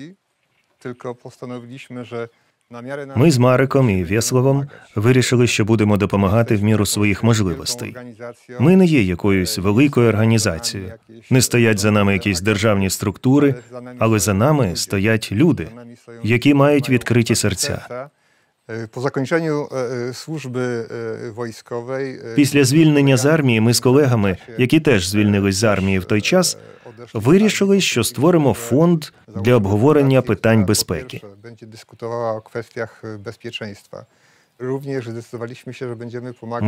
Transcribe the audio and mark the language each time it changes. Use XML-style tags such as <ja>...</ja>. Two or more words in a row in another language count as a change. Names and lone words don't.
<uk>Ми з Мариком і Вєсловом вирішили, що будемо допомагати в міру своїх можливостей. Ми не є якоюсь великою організацією. Не стоять за нами якісь державні структури, але за нами стоять люди, які мають відкриті серця.</uk> <pl>Po zakończeniu służby wojskowej...</pl> <uk>Після звільнення з армії ми з колегами, які теж звільнились з армії в той час, вирішили, що створимо фонд для обговорення питань безпеки.</uk> <pl>Będzie dyskutowała o kwestiach bezpieczeństwa. Również zdecydowaliśmy się, że będziemy pomagać...</pl>